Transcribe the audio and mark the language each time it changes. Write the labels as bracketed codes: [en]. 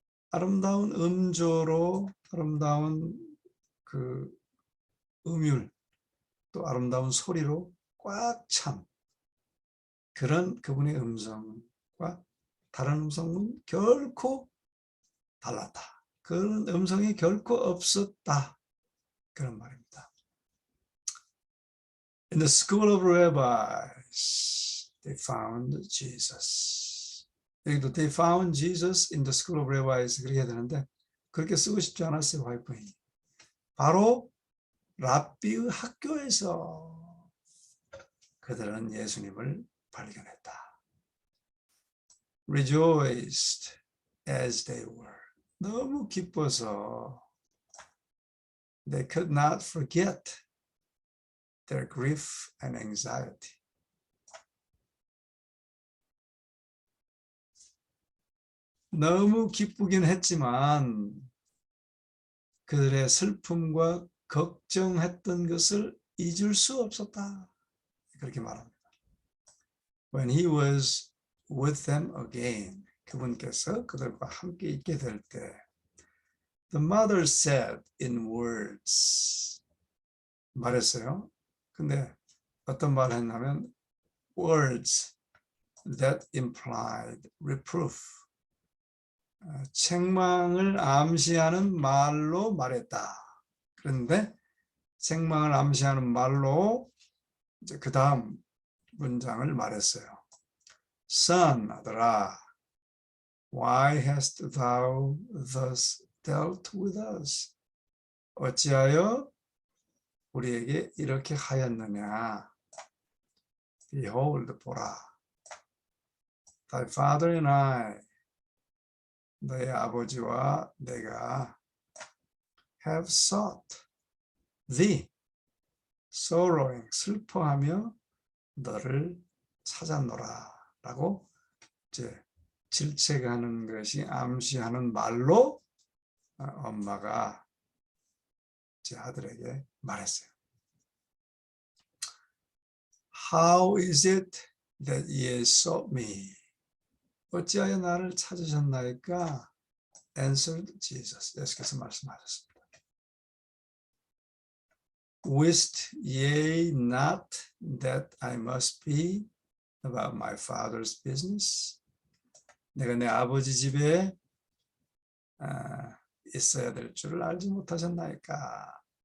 [ko] 아름다운 음조로 아름다운 그 음율 또 아름다운 소리로 꽉 찬 그런 그분의 음성과 다른 음성은 결코 달랐다. 그런 음성이 결코 없었다. 그런 말입니다. [en] In the school of rabbis, they found Jesus. [ko] 여기도 [en] they found Jesus in the school of rabbis [ko] 그렇게 해야 되는데 그렇게 쓰고 싶지 않았어요. 화이트인이. 바로 랍비의 학교에서 그들은 예수님을 발견했다. [en] Rejoiced as they were. [ko] 너무 기뻐서 [en] they could not forget their grief and anxiety. [ko] 너무 기쁘긴 했지만 그들의 슬픔과 걱정했던 것을 잊을 수 없었다. 그렇게 말합니다. [en] When he was with them again, [ko] 그분께서 그들과 함께 있게 될 때, [en] the mother said in words, [ko] 말했어요. 근데 어떤 말을 했냐면 [en] words that implied reproof. [ko] 책망을 암시하는 말로 말했다. 그런데 책망을 암시하는 말로 이제 그 다음 문장을 말했어요. [en] Son, [ko] 아들아, [en] why hast thou thus dealt with us? [ko] 어찌하여 우리에게 이렇게 하였느냐? [en] Behold, [ko] 보라. [en] Thy father and I, [ko] 너의 아버지와 내가 [en] have sought thee, sorrowing, [ko] 슬퍼하며 너를 찾았노라 라고 이제 질책하는 것이 암시하는 말로 엄마가 제 아들에게 말했어요. [en] How is it that ye sought me? [ko] 어찌하여 나를 찾으셨나이까? [en] Answered Jesus. [ko] 예수께서 말씀하셨습니다. [en] Wist ye not that I must be about my father's business? [ko] 내가 내 아버지 집에 있어야 될 줄을 알지 못하셨나이까?